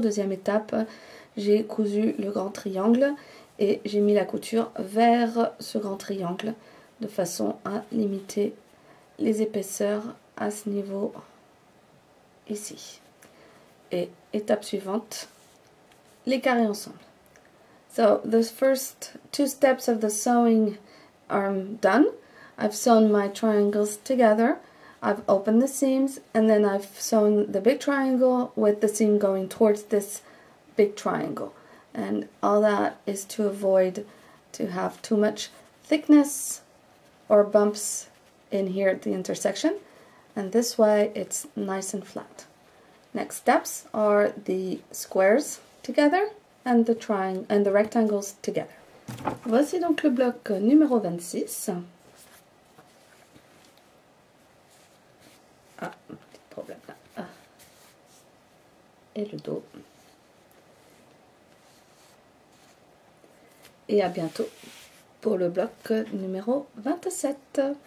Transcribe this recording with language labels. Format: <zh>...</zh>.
<fr>Deuxième étape, j'ai cousu le grand triangle et j'ai mis la couture vers ce grand triangle de façon à limiter les épaisseurs à ce niveau ici. Et étape suivante, les carrés ensemble.</fr> <en>So the first 2 steps of the sewing are done. I've sewn my triangles together. I've opened the seams and then I've sewn the big triangle with the seam going towards this big triangle, and all that is to avoid to have too much thickness or bumps in here at the intersection, and this way it's nice and flat. Next steps are the squares together and the triangle and the rectangles together.</en> <fr>Voici donc le bloc numéro 26. Ah, un petit problème là. Ah. Et le dos. Et à bientôt pour le bloc numéro 27.</fr>